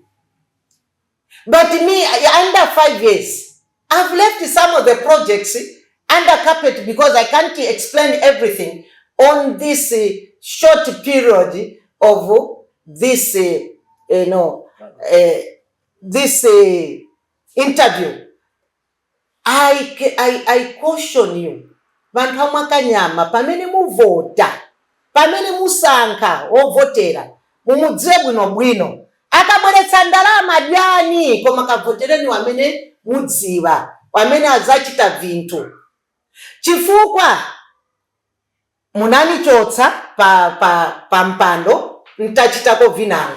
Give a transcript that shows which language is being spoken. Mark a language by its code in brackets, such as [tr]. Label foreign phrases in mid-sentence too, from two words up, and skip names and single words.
[en] But me, under 5 years, I've left some of the projects under carpet because I can't explain everything on this short period of this, this interview. I caution you. [ny] Vantu vamakanyama pamene muvota, pamene musankha ovotera, mumudziwe bwinobwino. Akabweretsa ndalama dyani koma kavotereni wamene mudziwa, wamene adzachita vinthu. Chifukwa munanichotsa pa mpando ntachitako vinalo.